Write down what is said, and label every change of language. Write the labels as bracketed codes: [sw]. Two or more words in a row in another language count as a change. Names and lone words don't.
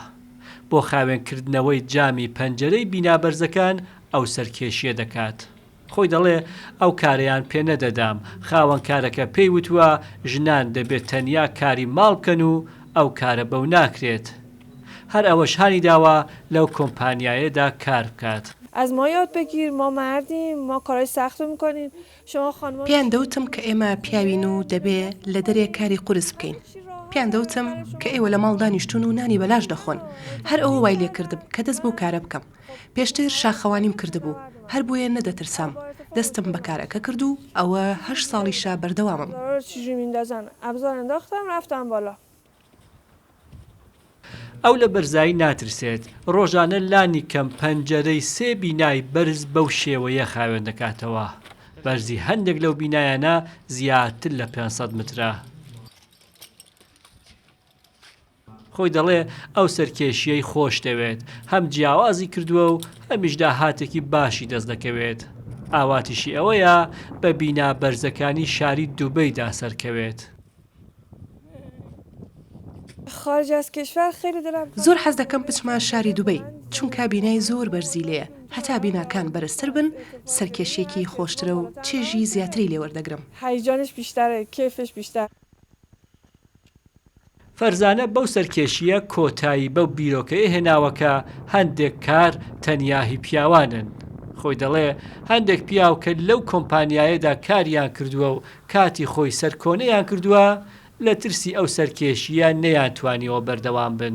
[ckb] بۆ خاوێنکردنەوەی جامی پەنجەرەی بینابەرزەکان ئەو سەرکێشیە دەکات. خۆی دەڵێ ئەو کارەیان پێ نەدەدام، خاوەن کارەکە پێی وتووە ژنان دەبێت تەنیا کاری ماڵ بکەن و ئەو کارە بەو ناکرێت. هەر ئەوەش هانی داوە لەو کۆمپانیایەدا کار بکات. [fa] از ما یاد بگیر، ما مردیم، ما کارهای سخت رو میکنیم، شما خانم. [ckb] پیان دەوتم کە ئێمە پیاوین و دەبێ لە دەرێ کاری قورس بکەین. پیان دەوتم کە ئێوە لە ماڵ دانیشتون و نانی بەلاش دەخۆن. هەر ئەوە وای لێ کردم کە دەست بۆ کارە بکەم. پێشتر شاخەوانیم کردبوو، هەر بۆیە نەدەترسام. دەستم بە کارەکە کرد و ئەوە 8 ساڵیشە بەردەوامم. [fa] چجوری میندازن؟ ابزار انداختم رفتم بالا. [ckb] ئەو لە بەرزایی ناترسێت. ڕۆژانە لانی کەم پەنجەرەی 3 بینای بەرز بەو شێوەیە خاوێن دەکاتەوە. بەرزی هەندێک لەو بینایانە زیاتر لە 500 مترە. خۆی دەڵێ ئەو سەرکێشیەی خۆش دەوێت، هەم جیاوازی کردووە و هەمیش داهاتێکی باشی دەست دەکەوێت. ئاواتیشی ئەوەیە بە بینا بەرزەکانی شاری دووبەیدا سەرکەوێت. [fa] خارج از کشور خیلی دلم [ckb] زۆر حەز دەکەم بچمە شاری دووبەی، چونکە بینای زۆر بەرزی لێیە. هەتا بیناکان بەرزتر بن، سەرکێشیەکی خۆشترە و چێژی زیاتری لێوەردەگرم. [fa] هیجانش بیشتره، کیفش بیشتر. [ckb] فەرزانە بەو سەرکێشیە کۆتایی بەو بیرۆکەیە هێناوەکە هەندێک کار تەنیاهی پیاوانن. خۆی دەڵێ هەندێک پیاو کە لەو کۆمپانیایەدا کاریان کردووە و کاتی خۆی سەرکۆنەیان کردووە، لە ترسی ئەو سەرکێشیە نەیانتوانیەوە بەردەوام بن.